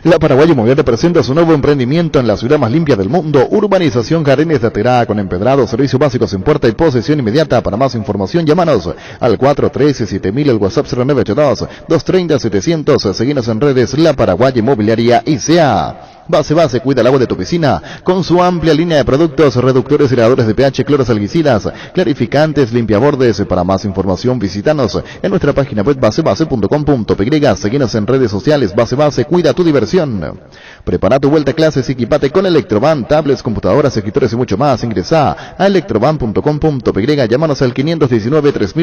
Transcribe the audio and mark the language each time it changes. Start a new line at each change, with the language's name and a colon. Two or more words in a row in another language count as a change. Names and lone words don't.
Spanish: La Paraguay Inmobiliaria presenta su nuevo emprendimiento en la ciudad más limpia del mundo, Urbanización Jardines de Aterá, con empedrado, servicios básicos en puerta y posesión inmediata. Para más información, llámanos al 413-7000, el WhatsApp 0982-230-700. Seguinos en redes, La Paraguay Inmobiliaria ICA. Base, cuida el agua de tu piscina con su amplia línea de productos, reductores, aireadores de pH, cloros, algicidas, clarificantes, limpiabordes. Para más información, visítanos en nuestra página web basebase.com.py. Seguinos en redes sociales. Base, cuida tu diversión. Prepara tu vuelta a clases y equipate con Electroban, tablets, computadoras, escritores y mucho más. Ingresa a electroban.com.py. Llámanos al 519-3000.